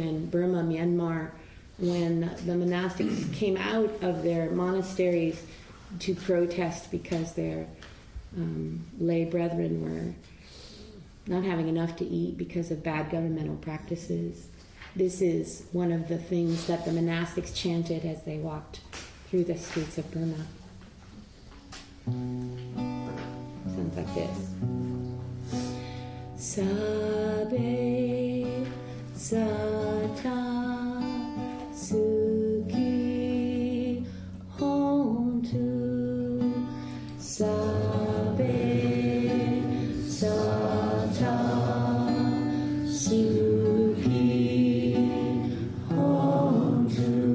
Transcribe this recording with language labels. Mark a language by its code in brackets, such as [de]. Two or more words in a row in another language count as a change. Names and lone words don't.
[en] in Burma, Myanmar, when the monastics came out of their monasteries to protest because their lay brethren were not having enough to eat because of bad governmental practices. This is one of the things that the monastics chanted as they walked through the streets of Burma. Sounds like this. [pi] Sabe sata suki hontu. Sabe sata suki hontu.